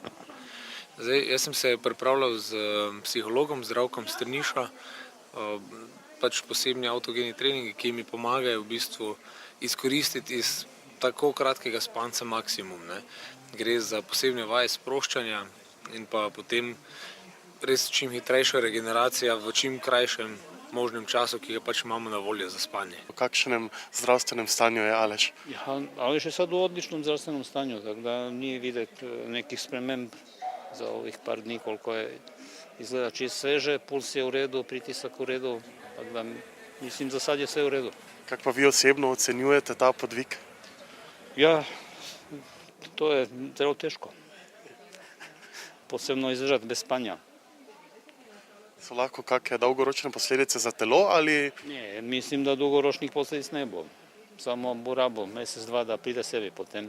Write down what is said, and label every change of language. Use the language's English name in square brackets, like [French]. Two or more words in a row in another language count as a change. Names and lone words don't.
[Slovenian] Zdaj, jaz sem se pripravljal z psihologom Zdravkom Strniša, pač posebni avtogeni treningi, ki mi pomagajo v bistvu izkoristiti iz tako kratkega spanca maksimum, ne. Gre za posebne vaje sproščanja in pa potem res čim hitrejša regeneracija v čim krajšem možnem času, ki ga pač imamo na voljo za spanje. V kakšnem zdravstvenem stanju je Aleš? [Croatian] Ja, Aleš je sad u odličnom zdravstvenom stanju, tako da nije vidjeti nekih sprememb za ovih par dni koliko je izgleda čist sveže, puls je u redu, pritisak u redu, tako da mislim za sad je sve u redu. [Slovenian] Kako pa vi osebno ocenjujete ta podvig? Ja, to je zelo teško, posebno izdržati bez spanja. So lahko kakšne dolgoročne posledice za telo ali? [Croatian] Ne, mislim da dugoročnih posljedic ne bo, samo bo rabo mesec, dva da pride sebi potem.